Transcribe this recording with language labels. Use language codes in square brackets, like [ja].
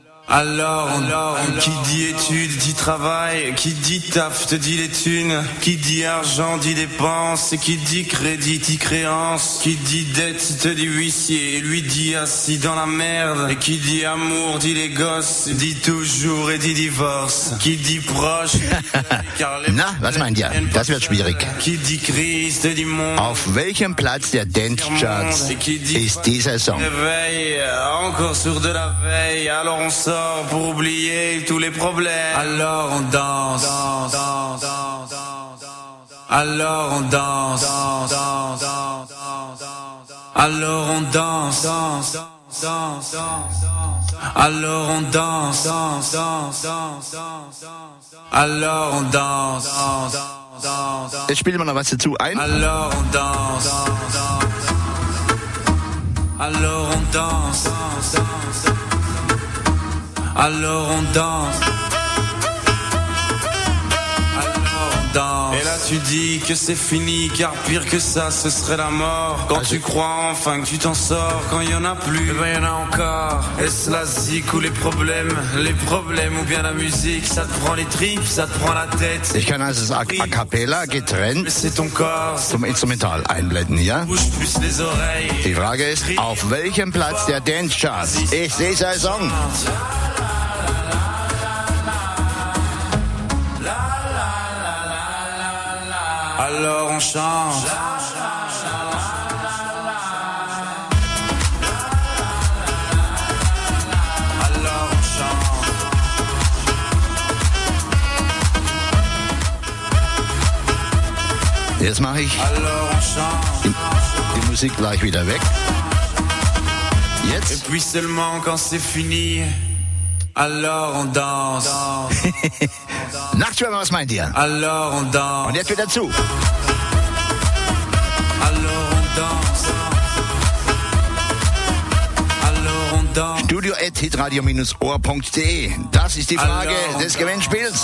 [fr] Alors, qui dit étude dit travail, qui dit taf te dit les thunes, qui dit argent dit dépense, qui dit crédit dit créance, qui dit dette te dit huissier, et lui dit assis dans la merde, et qui dit amour dit les gosses, dit toujours et dit divorce, qui dit proche, car les... [de] Na, was meint ihr? Das wird schwierig. [fr] Qui dit crise te dit monde. [de] Auf welchem Platz der Dance Charts ist dieser Song? [fr] Encore sur de la veille, alors on sort pour oublier tous les problèmes. Alors on danse, danse, danse, danse, danse. Alors on danse, danse, danse, danse, danse. Alors on danse, danse, danse, danse. Alors on danse, danse, danse, danse, danse. Alors on danse, danse, danse, danse. [de] Ich spiele mal noch was dazu ein. [fr] Alors on danse, danse, danse. Alors on danse, danse, danse. Alors on danse. Alors on danse. Et là, tu dis que c'est fini, car pire que ça, ce serait la mort. Quand tu crois enfin que tu t'en sors, quand y'en a plus, ben y'en a encore. Est-ce la zik ou les problèmes ou bien la musique, ça te prend les tripes, ça te prend la tête. [de] Ich kann also a cappella getrennt [fr] c'est ton corps, [de] zum Instrumental einblenden, ja? [fr] Bouge plus les oreilles. [de] Die Frage ist, auf welchem Platz der Dance Charts ist dieser Song? [fr] Alors on chante. [de] Jetzt mache ich die Musik gleich wieder weg. Jetzt. [fr] Et puis seulement quand c'est fini, alors on danse. [de] Nachtschwärmer, was meint ihr? [fr] Alors on danse. [de] Und jetzt wieder zu. [fr] Alors on danse. Alors on danse. [de] Studio@hitradio-ohr.de. Das ist die Frage des Gewinnspiels.